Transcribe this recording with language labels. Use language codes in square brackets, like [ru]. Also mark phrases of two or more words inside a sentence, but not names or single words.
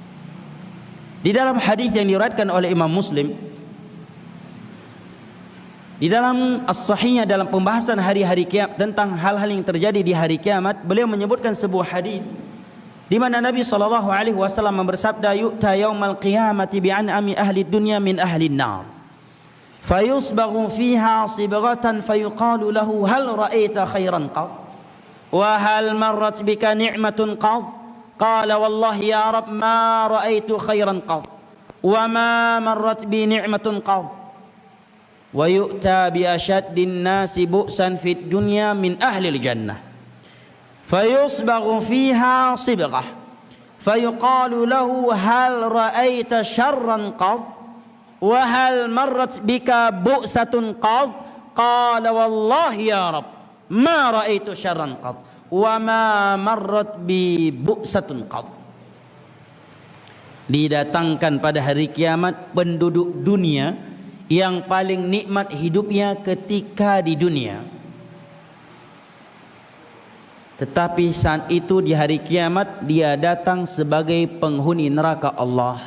[id] Di dalam hadis yang diriwayatkan oleh Imam Muslim, Di dalam as-sahihnya dalam pembahasan hari-hari kiamat tentang hal-hal yang terjadi di hari kiamat, beliau menyebutkan sebuah hadis di mana Nabi SAW bersabda, [ar] يؤتى يوم القيامة بأنعم أهل الدنيا من أهل النار فيصبغ فيها صبغة فيقال له هل رأيت خيرا قط وهل مرت بك نعمة قط قال والله يا رب ما رأيت خيرا قط وما مرت بي نعمة قط ويؤتى بأشد الناس بؤسا في الدنيا من أهل الجنة فيصبغ فيها صبغة فيقال له هل رأيت شرا قط وهل مرت بك بؤسة قط قال والله يا رب ما رأيت شرا قط وما مرت بي بؤسة قط. [id] Didatangkan pada hari kiamat penduduk dunia yang paling nikmat hidupnya ketika di dunia, tetapi saat itu di hari kiamat dia datang sebagai penghuni neraka Allah.